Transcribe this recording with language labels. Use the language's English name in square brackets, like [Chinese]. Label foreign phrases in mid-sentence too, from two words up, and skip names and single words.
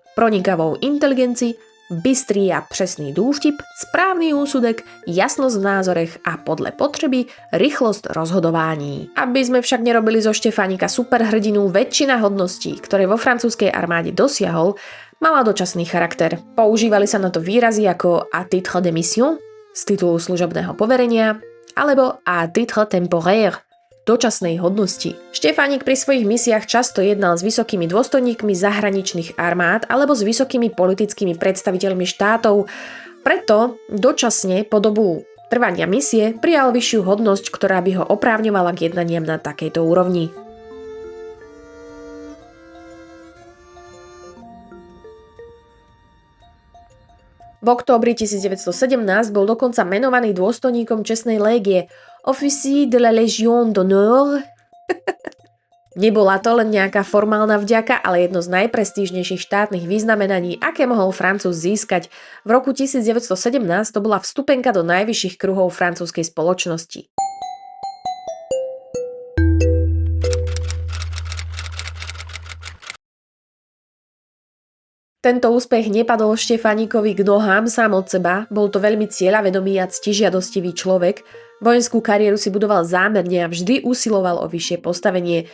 [Slovak] Pronikavou inteligencii, bystrý a presný dôvtip, správny úsudek, jasnosť v názorech a podľa potreby rýchlosť rozhodování. Aby sme však nerobili zo Štefánika superhrdinu, väčšina hodností, ktoré vo francúzskej armáde dosiahol, mala dočasný charakter. Používali sa na to výrazy ako [French] à titre de mission, [Slovak] z titulu služobného poverenia, alebo [French] à titre temporaire, [Slovak] dočasnej hodnosti. Štefánik pri svojich misiách často jednal s vysokými dôstojníkmi zahraničných armád alebo s vysokými politickými predstaviteľmi štátov. Preto dočasne po dobu trvania misie prijal vyššiu hodnosť, ktorá by ho oprávňovala k jednaniam na takejto úrovni. V októbri 1917 bol dokonca menovaný dôstojníkom čestnej légie, [French] officier de la Légion d'honneur. [Slovak] Nebola to len nejaká formálna vďaka, ale jedno z najprestížnejších štátnych vyznamenaní, aké mohol Francúz získať. V roku 1917 to bola vstupenka do najvyšších kruhov francúzskej spoločnosti. Tento úspech nepadol Štefánikovi k nohám sám od seba, bol to veľmi cieľavedomý a ctižiadostivý človek, vojenskú kariéru si budoval zámerne a vždy usiloval o vyššie postavenie.